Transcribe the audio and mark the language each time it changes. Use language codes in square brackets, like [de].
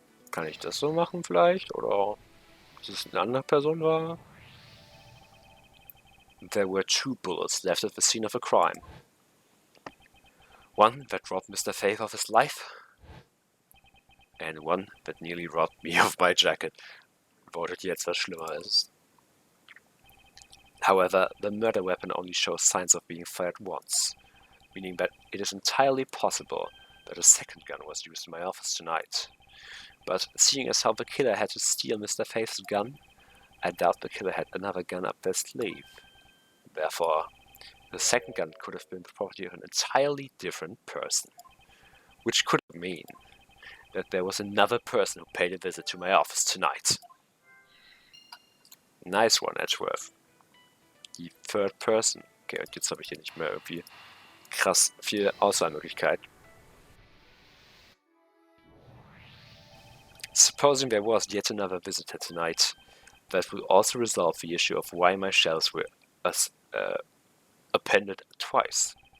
[de] Kann ich das so machen vielleicht? Oder dass es eine andere Person war? [en] There were 2 bullets left at the scene of a crime. One that robbed Mr. Faith of his life, and one that nearly robbed me of my jacket. [de] Bedeutet jetzt, was schlimmer ist. [en] However, the murder weapon only shows signs of being fired once, meaning that it is entirely possible that a second gun was used in my office tonight. But seeing as how the killer had to steal Mr. Faith's gun, I doubt the killer had another gun up their sleeve. Therefore, the second gun could have been the property of an entirely different person. Which could mean that there was another person who paid a visit to my office tonight. Nice one, Edgeworth. Die Third Person. [de] Okay, und jetzt habe ich hier nicht mehr irgendwie krass viel Auswahlmöglichkeit. [en] Supposing there was yet another visitor tonight, that would also resolve the issue of why my shelves were appended twice.